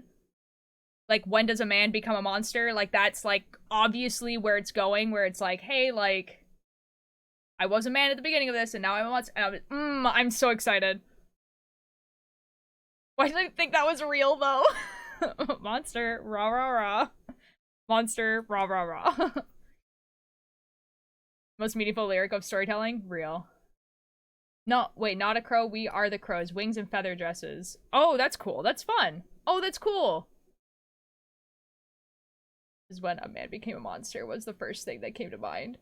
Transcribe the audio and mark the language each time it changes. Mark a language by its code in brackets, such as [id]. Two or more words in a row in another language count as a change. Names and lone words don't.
[en] Like, when does a man become a monster? Like, that's, like, obviously where it's going, where it's like, hey, like, I was a man at the beginning of this, and now I'm a monster. And I'm so excited. Why did I think that was real, though? Monster, rah rah rah. Monster, rah rah rah. Most meaningful lyric of storytelling? Real. No, wait, not a crow. We are the crows. Wings and feather dresses. Oh, that's cool. That's fun. Oh, that's cool. Is when a man became a monster was the first thing that came to mind.